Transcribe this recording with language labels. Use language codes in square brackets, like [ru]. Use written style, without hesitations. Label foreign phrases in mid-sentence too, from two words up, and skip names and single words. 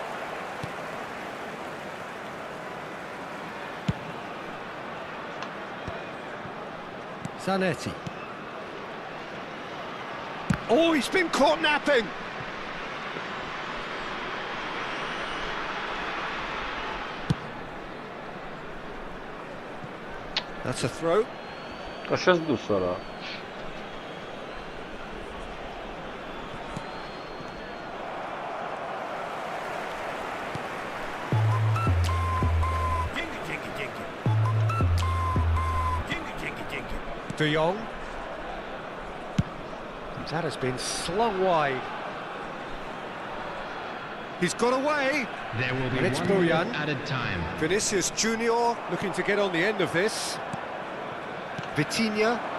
[en] Zanetti. Oh, he's been caught napping! That's a throw. [ro] Așa-s dus ăla. [en] De Jong. That has been slung wide. He's got away. There will be And it's 1 Bojan. minute added time. Vinicius Junior looking to get on the end of this. Vitinha.